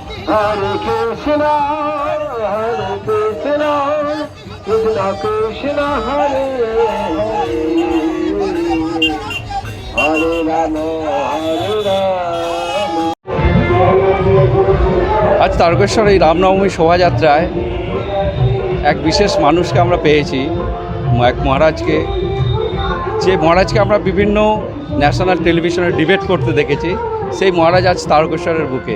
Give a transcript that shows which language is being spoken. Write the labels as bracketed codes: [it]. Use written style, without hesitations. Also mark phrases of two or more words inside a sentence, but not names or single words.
[sa] Hare Krishna, Krishna Krishna, Hare Hare, Hare Rama, Hare Rama. [bn] আজ তারকেশ্বর এই রামনবমী শোভাযাত্রায় এক বিশেষ মানুষকে আমরা পেয়েছি, এক মহারাজকে, যে মহারাজকে আমরা বিভিন্ন [en] national television [bn] ডিবেট করতে দেখেছি। সেই মহারাজ আজ তারকেশ্বরের বুকে।